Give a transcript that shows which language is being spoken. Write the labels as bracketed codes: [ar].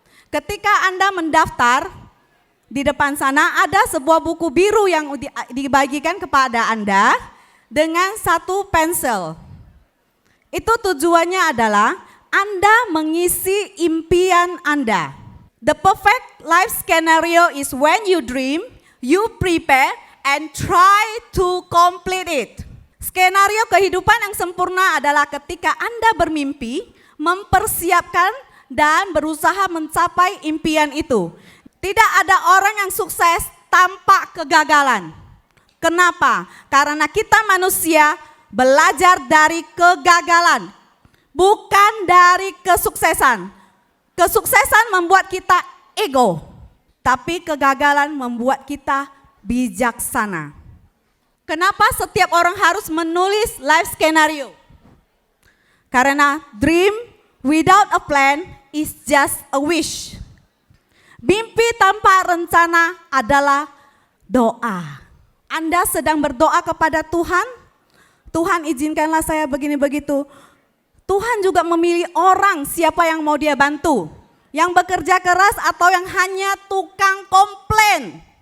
[id] Ketika Anda mendaftar, di depan sana ada sebuah buku biru yang dibagikan kepada Anda dengan satu pensil. Itu tujuannya adalah Anda mengisi impian Anda. [en] The perfect life scenario is when you dream, you prepare, and try to complete it. [id] Skenario kehidupan yang sempurna adalah ketika Anda bermimpi, mempersiapkan, dan berusaha mencapai impian itu. Tidak ada orang yang sukses tanpa kegagalan. Kenapa? Karena kita manusia belajar dari kegagalan, bukan dari kesuksesan. Kesuksesan membuat kita ego, tapi kegagalan membuat kita bijaksana. Kenapa setiap orang harus menulis life scenario? [en] Karena dream without a plan is just a wish. [id] Mimpi tanpa rencana adalah doa. Anda sedang berdoa kepada Tuhan, Tuhan izinkanlah saya begini begitu. Tuhan juga memilih orang siapa yang mau dia bantu. Yang bekerja keras atau yang hanya tukang komplain.